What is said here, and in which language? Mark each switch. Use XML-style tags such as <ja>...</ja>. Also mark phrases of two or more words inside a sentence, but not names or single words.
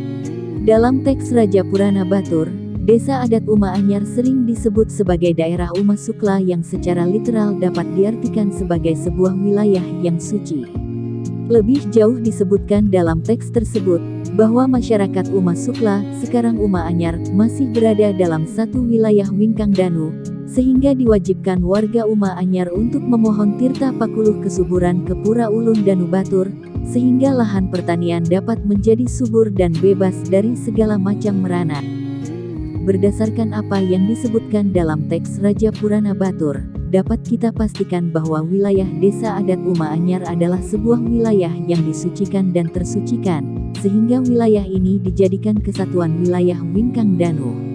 <id>Dalam teks Raja Purana Batur, Desa Adat Uma Anyar sering disebut sebagai daerah Uma Sukla yang secara literal dapat diartikan sebagai sebuah wilayah yang suci. Lebih jauh disebutkan dalam teks tersebut, bahwa masyarakat Uma Sukla, sekarang Uma Anyar, masih berada dalam satu wilayah Wingkang Danu, sehingga diwajibkan warga Uma Anyar untuk memohon tirta pakuluh kesuburan ke Pura Ulun Danu Batur, sehingga lahan pertanian dapat menjadi subur dan bebas dari segala macam merana. Berdasarkan apa yang disebutkan dalam teks Raja Purana Batur, dapat kita pastikan bahwa wilayah Desa Adat Uma Anyar adalah sebuah wilayah yang disucikan dan tersucikan, sehingga wilayah ini dijadikan kesatuan wilayah Wingkang Danu.</id>